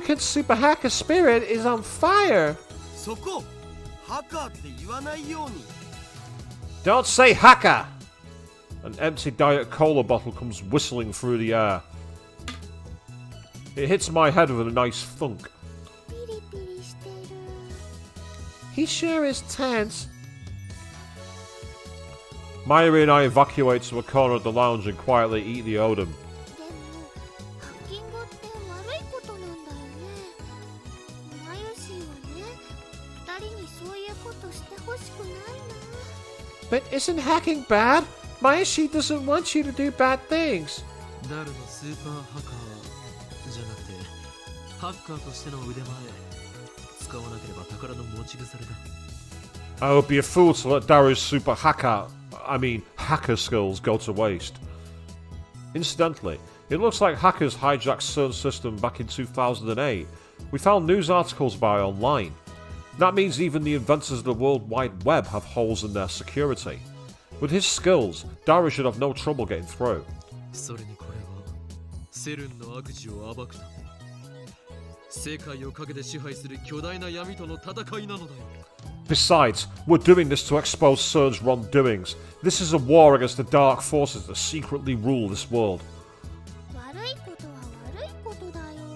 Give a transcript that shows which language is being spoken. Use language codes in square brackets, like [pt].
[en] Darukin's super hacker spirit is on fire. [ja] そこハカーって言わないように。 [en] Don't say hacker! An empty Diet Cola bottle comes whistling through the air. It hits my head with a nice thunk. [ja] ピリピリしてる。 [en] He sure is tense. Mayuri and I evacuate to a corner of the lounge and quietly eat the odom. [ja] でもハッキングって悪いことなんだよね。マユシーはね、二人にそういうことしてほしくないな。 [en] But isn't hacking bad? Mayashi doesn't want you to do bad things. [ja] ダルのスーパーハッカーじゃなくてハッカーとしての腕前使わなければ宝の持ち腐れだ。 [en] I would be a fool to let Daru's super hacker skills go to waste. Incidentally, it looks like hackers hijacked CERN's system back in 2008. We found news articles about it online. That means even the inventors of the World Wide Web have holes in their security. With his skills, Daru should have no trouble getting through. [ja] それにこれはセルンの悪事を暴くため世界を陰で支配する巨大な闇との戦いなのだよ。 [en] Besides, we're doing this to expose CERN's wrongdoings. This is a war against the dark forces that secretly rule this world. [ja] 悪いことは悪いことだよ。